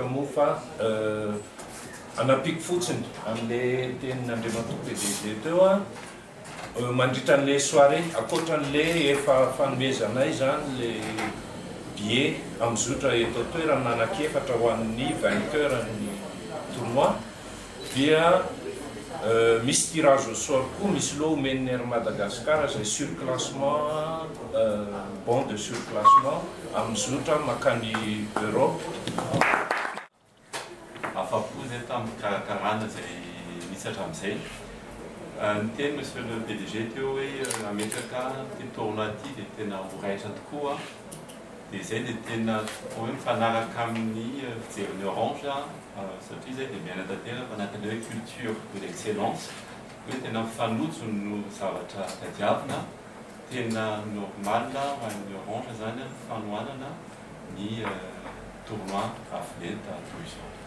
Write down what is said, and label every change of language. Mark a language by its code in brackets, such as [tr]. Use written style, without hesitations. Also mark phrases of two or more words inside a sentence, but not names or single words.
[mg] moa fa anampiko fotsiny amin'ilay tenin'Andriamatoa PDG teo a mandritra an'ilay soirée akoatran'ilay efa fanomezanay zany [fr] le billet [mg] amin'ny zotra eto toerana anankefatra ho an'ny vainqueur ny tournoi dia misy [fr] tirage au sort [mg] koa misy loha omen'ny Air Madagascar izay surclassement [fr] bon de surclassement [mg] amin'ny zotra makany Europe. Afapo zay tamin'ny karakarana izay misy hatramin'izay. Ny teny [fr] monsieur le PDG [mg] teo hoe ametraka ty tournoi ty dia tena ho raitra tokoa dia izay dia tena hoe mifanaraka amin'ny fijerin'ny Orange satria izay dia miaina tanteraka anatin'ilay hoe [fr] culture de l'excellence [mg] hoe tena mifanojo no zavatra tadiavina tena normal ho an'ny Orange zany fanohanana ny tournoi avolenta toy izao.